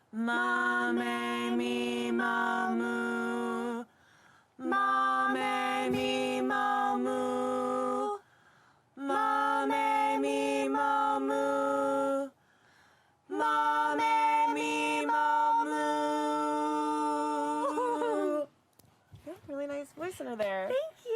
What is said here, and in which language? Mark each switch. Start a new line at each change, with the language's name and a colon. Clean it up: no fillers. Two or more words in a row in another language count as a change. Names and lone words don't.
English: Ma me me ma moo. Ma me me ma moo. Ma me me ma moo. Ma me me ma moo. You have a really nice voice under there. Thank